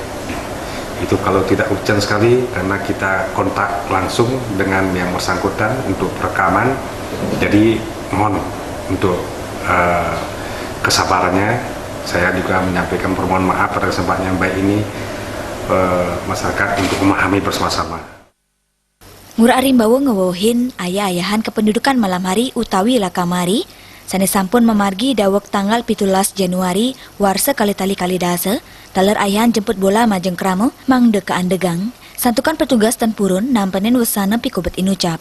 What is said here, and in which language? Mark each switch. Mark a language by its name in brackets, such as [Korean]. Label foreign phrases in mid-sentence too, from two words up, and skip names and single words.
[Indonesian] Itu kalau tidak urgent sekali, karena kita kontak langsung dengan yang bersangkutan untuk perekaman. Jadi mohon untuk kesabarannya. Saya juga menyampaikan permohonan maaf pada kesempatan yang baik ini, masyarakat untuk memahami bersama-sama. [Balinese] Ngurah Arimbawe ngewohin ayah-ayahan kependudukan malam hari utawi lakamari, sane sampun memargi dawek tanggal 17 Januari warsa kali-tali kalidase, taler ayahan jemput bola majeng kramo mangde keandegang, santukan petugas dan purun nampenin wesana pikobet inucap.